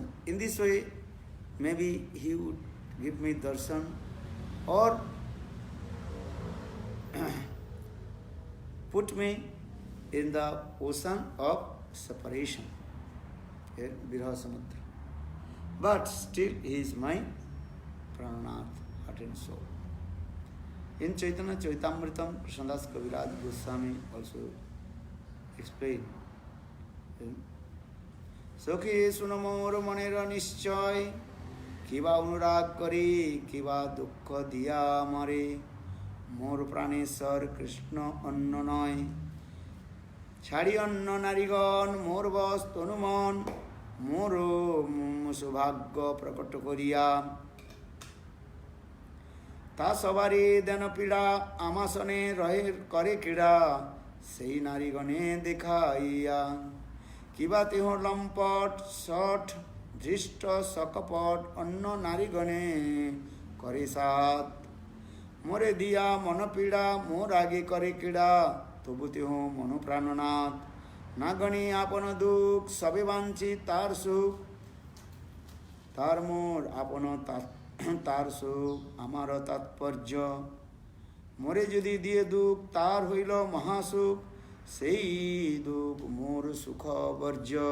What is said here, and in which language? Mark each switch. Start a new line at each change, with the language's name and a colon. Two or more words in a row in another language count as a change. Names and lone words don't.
English: In this way, maybe he would give me darshan or put me in the ocean of separation,
Sanskrit: विरह समुद्र.
English: But still he is my Prananath, heart and soul. In Chaitanya Charitamritam, Krishnadas Kaviraj Goswami also explained.
Bangla: সখি শুন মোর মনের নিশ্চয়, কিবা অনুরাগ করি, কিবা দুঃখ দিয়া মারে, মোর প্রাণেশ্বর কৃষ্ণ অন্য নয়, ছাড়ি অন্য নারীগণ, মোর বশ তনুমন, মোর সুভাগ্য প্রকট করিয়া. তা সবারই দেন পীড়া আমাসনে রহে করে ক্রীড়া সেই নারীগণে দেখাইয়া কিবা তেহ লম্পট শঠ ধৃষ্ট সকপট অন্য নারীগণে করে সাত মোরে দিয়া মন পীড়া মোর আগে করে ক্রীড়া তবু তেহ মন প্রাণনাথ না গণে আপন দুঃখ সবে বাঞ্ছি তার সুখ তার মোর আপন তার সুখ আমার তাৎপর্য মোরে যদি দিয়ে দুঃখ তার হইল মহাসুখ সেই দুঃখ মোর সুখ বর্জ্য.